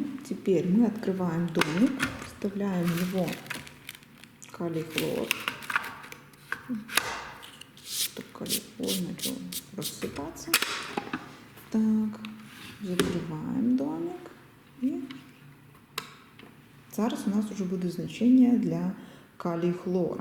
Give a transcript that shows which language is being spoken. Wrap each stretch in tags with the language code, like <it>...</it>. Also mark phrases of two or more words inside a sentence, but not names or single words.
<ru>Теперь мы открываем домик, вставляем его калий хлор, чтобы калий хлор начал рассыпаться. Так, закрываем домик.</ru> <uk>І зараз у нас уже буде значення для калій хлора.</uk>